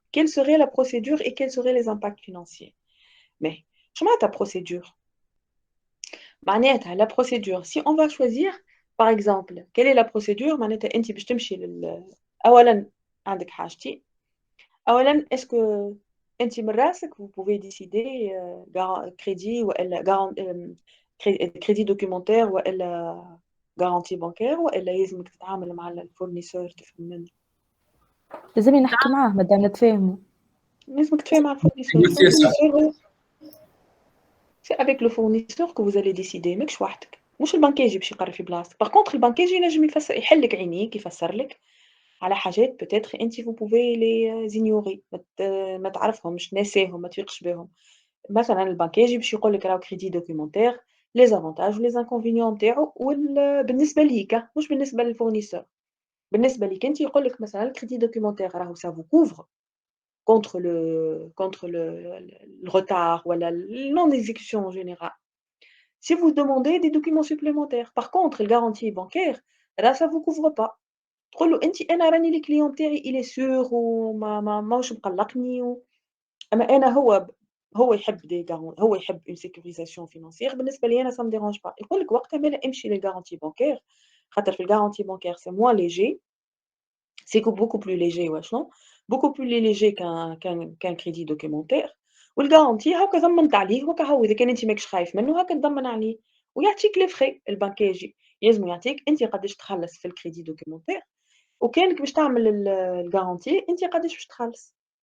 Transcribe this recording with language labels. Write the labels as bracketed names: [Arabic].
[French] Quelle serait la procédure et quels seraient les impacts financiers? Mais [Arabic] شو معناتها [French] procédure؟ معناتها la procédure si on va choisir par exemple quelle est la procédure [Arabic] معناتها أنت باش تمشي أولا عندك حاجتين. [French] أولا est-ce que [Arabic] أنت من راسك [French] vous pouvez décider crédit ولا [Arabic] crédit documentaire والا garantie bancaire والا يلزمك تتعامل مع الفورنيسور تفهم منه. لازمني نحكي معاه مادام نتفاهموا. لازمك تتفاهم مع الفورنيسور. [French] négocier ça. الفورنيسور c'est avec le fournisseur que vous allez décider [Arabic] ماكش وحدك. مش البنكاجي باش يقرر في بلاصتك. par contre البنكاجي ينجم يحل لك عينيك يفسر لك على حاجات [French] peut-être [Arabic] أنتِ [French] vous pouvez les ignorer [Arabic] ما تعرفهمش ناساهم ما تفيقش بيهم. مثلًا البنكاجي باش يقول لك راهو crédit documentaire les avantages و les inconvénients نتاعو بالنسبة ليك مش بالنسبة للfournisseur. بالنسبة ليك أنتِ يقول لك مثلًا [French] الcrédit documentaire راهو ça vous couvre contre le retard ولا non exécution en général. Si vous demandez des documents supplémentaires. Par contre le garantie bancaire là ça vous couvre pas. [Arabic] تقول له أنتِ أنا راني الclient تاعي il est sûr وما ماهوش مقلّقني أما أنا هو يحب هو يحب [French] une sécurisation financière [Arabic] بالنسبة لي أنا [French] ça me dérange pas. [Arabic] يقول لك وقتها مالا امشي للgarantie bancaire خاطر في الgarantie bancaire [French] c'est moins léger, c'est beaucoup plus léger wesh non, beaucoup plus léger qu'un crédit documentaire [Arabic] والgarantie هاكا ضمنت عليه وهاكا هو إذا كان أنت ماكش خايف منه هاكا تضمن عليه ويعطيك les frais البنكاجي يلزمو يعطيك أنت قداش تخلّص في الcrédit documentaire وكانك باش تعمل الgarantie أنت قداش باش تخلّص.